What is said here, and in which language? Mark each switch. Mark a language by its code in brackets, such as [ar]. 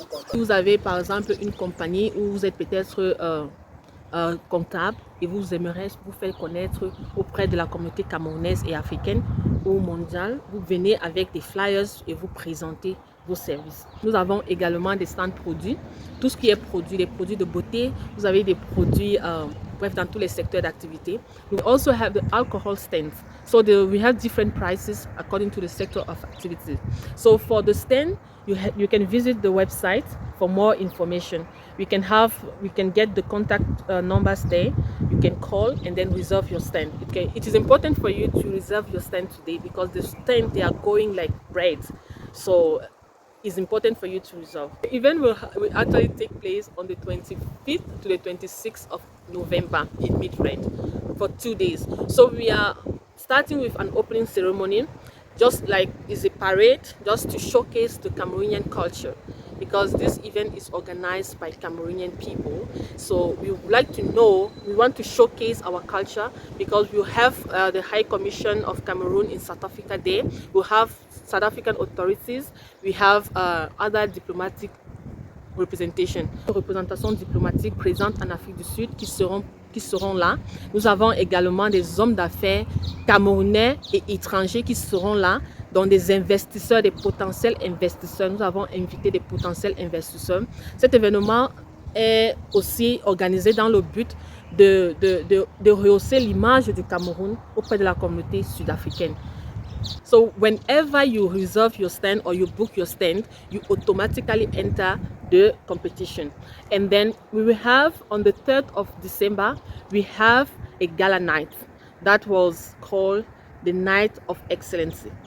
[fr] Si vous avez par exemple une compagnie où vous êtes peut-être comptable et vous aimeriez vous faire connaître auprès de la communauté camerounaise et africaine ou mondiale, vous venez avec des flyers et vous présentez vos services. Nous avons également des stands produits, tout ce qui est produit, les produits de beauté, vous avez des produits bref, dans tous les secteurs d'activité. [en] We also have the alcohol stands. So we have different prices according to the sector of activity. So for the stand, you can visit the website for more information. We can get the contact numbers there. You can call and then reserve your stand. Okay, it is important for you to reserve your stand today because the stand, they are going like bread. So it's important for you to reserve. The event will actually take place on the 25th to the 26th of November in Midrand for 2 days. So we are starting with an opening ceremony, just like it's a parade, just to showcase the Cameroonian culture, because this event is organized by Cameroonian people. So we would like to know, we want to showcase our culture because we have the High Commission of Cameroon in South Africa there. We have South African authorities, we have other diplomatic [fr] représentation diplomatique présente en Afrique du Sud qui seront là. Nous avons également des hommes d'affaires camerounais et étrangers qui seront là, dont des investisseurs, des potentiels investisseurs. Nous avons invité des potentiels investisseurs. Cet événement est aussi organisé dans le but de rehausser l'image du Cameroun auprès de la communauté sud-africaine. [en] So whenever you reserve your stand or you book your stand, you automatically enter the competition. And then we will have on the 3rd of December, we have a gala night that was called the Night of Excellency.